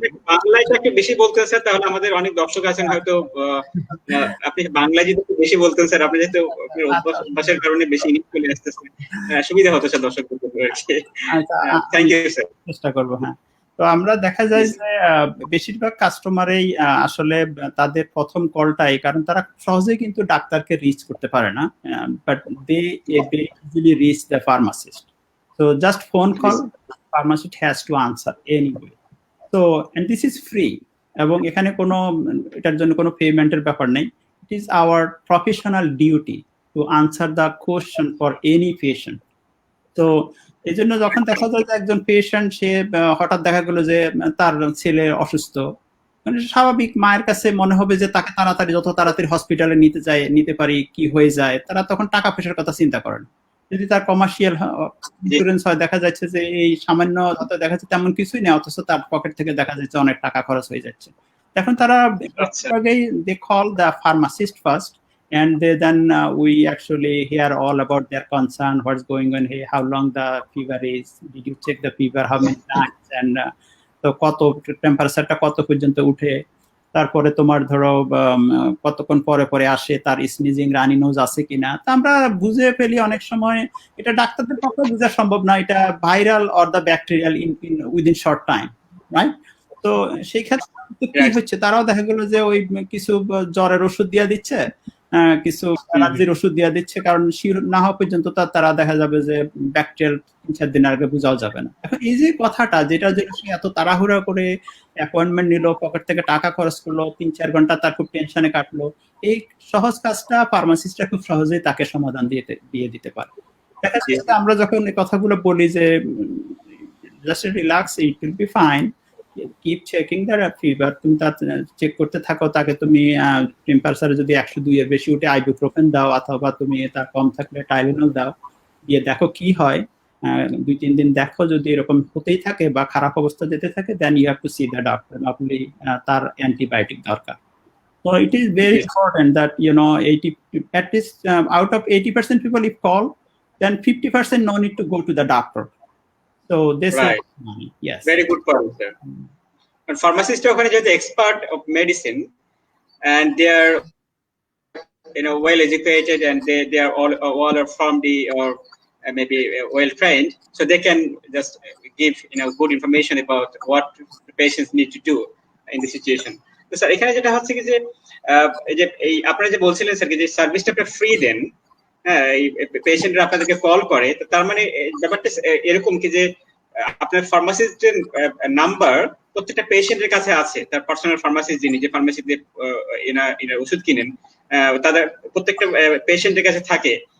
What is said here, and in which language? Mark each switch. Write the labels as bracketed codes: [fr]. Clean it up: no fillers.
[bn] বাংলায় একটু বেশি বলতেন স্যার, তাহলে আমাদের অনেক দর্শক আছেন হয়তো, আপনি বাংলায় যদি একটু বেশি বলতেন স্যার, আপনি যেহেতু অভ্যাসের কারণে বেশি ইংলিশ চলে আসতেছে, সুবিধা হতো স্যার দর্শকদের। [en] thank you sir, [bn] চেষ্টা করবো। হ্যাঁ, তো আমরা দেখা যায় যে বেশিরভাগ কাস্টমারেই আসলে তাদের প্রথম কলটাই, কারণ তারা সহজেই কিন্তু ডাক্তারকে রিচ করতে পারে না, [en] But they easily reach the pharmacist. So just phone call, pharmacist has to answer anyway. So and this is free, [bn] এবং এখানে কোনো এটার জন্য কোনো পেমেন্টের ব্যাপার নেই। [en] It is our professional duty to answer the question for any patient. [bn] তো এই জন্য যখন দেখা যায় যে একজন পেশেন্ট, সে হঠাৎ দেখা গেল যে তার ছেলে অসুস্থ, মানে স্বাভাবিক মায়ের কাছে মনে হবে যে তাকে তাড়াতাড়ি, যত তাড়াতাড়ি হসপিটালে নিতে পারি, কি হয়ে যায়, তারা তখন টাকা পয়সার কথা চিন্তা করেন। যদি তার কমার্শিয়াল ইন্স্যুরেন্স হয়, দেখা যাচ্ছে যে এই সামান্য দেখা যাচ্ছে তেমন কিছুই নেই, অথচ তার পকেট থেকে দেখা যাচ্ছে অনেক টাকা খরচ হয়ে যাচ্ছে। এখন তারা [en] they call the pharmacist first, and then we actually hear all about their concern, what's going on here, how long the fever is, did you check the fever, how many times, and [bn] তো কত টেম্পারেচারটা কত পর্যন্ত উঠে, তারপরে তোমার ধরো কতক্ষণ পরে পরে আসে, তার স্নিজিং, রানি নোজ আছে কিনা। তা আমরা বুঝে ফেলি অনেক সময়, এটা ডাক্তারদের পক্ষে বোঝা সম্ভব না, এটা [en] Viral or the bacterial in within short time, right? [bn] তো সেই ক্ষেত্রে কি হচ্ছে, তারাও দেখা গেল যে ওই কিছু জ্বরের ওষুধ দিয়ে দিচ্ছে, কিছু অ্যালার্জির ওষুধ দিয়ে দিচ্ছে, কারণ শিওর না হওয়া পর্যন্ত তারা দেখা যাবে যে ব্যাকটেরিয়াল 3-4 দিন আগে বোঝাও যাবে না। এখন এই যে কথাটা, যেটা সে এত তাড়াহুড়া করে অ্যাপয়েন্টমেন্ট নিল, পকেট থেকে টাকা খরচ করলো, 3-4 ঘন্টা তার খুব টেনশনে কাটলো, এই সহজ কাজটা ফার্মাসিস্টরা খুব সহজেই তাকে সমাধান দিয়ে দিতে পারে। দেখা যাচ্ছে আমরা যখন এই কথাগুলো বলি যে [en] just relax, it will be fine, keep checking the fever, [bn] তুমি তার চেক করতে থাকো, তাকে তুমি টেম্পারেচার যদি 102 এর বেশি উঠে আইবুপ্রোফেন দাও, অথবা তুমি তার কম থাকলে টাইলেনল দাও, দিয়ে দেখো কি হয়, 2-3 দিন দেখো, যদি এরকম হতেই থাকে বা খারাপ অবস্থা যেতে থাকে, [en] then you have to see the doctor, [bn] আপনি তার অ্যান্টিবায়োটিক দরকার। [en] So it is very important that 80, at least out of 80% people if call, then 50% no need to go to the doctor. So this is yes, very good point, sir. And pharmacists are just expert of medicine, and they are well educated, and they are all are from the or maybe well trained, so they can just give good information about what the patients need to do in the situation. [bn] তো sir এখানে যেটা হচ্ছে কি যে এই আপনারা যে বলছিলেন স্যার, যে সার্ভিসটা আপনি ফ্রি দেন, হ্যাঁ, এই পেশেন্টরা আপনাদেরকে কল করে, তো তার মানে ব্যাপারটা এরকম কি যে আপনার ফার্মাসিস্টের নাম্বার প্রত্যেকটা পেশেন্টের কাছে আছে, তার পার্সোনাল ফার্মাসিস্ট যিনি, যে ফার্মাসিতে ওষুধ কিনেন, তাদের প্রত্যেকটা পেশেন্টের কাছে থাকে।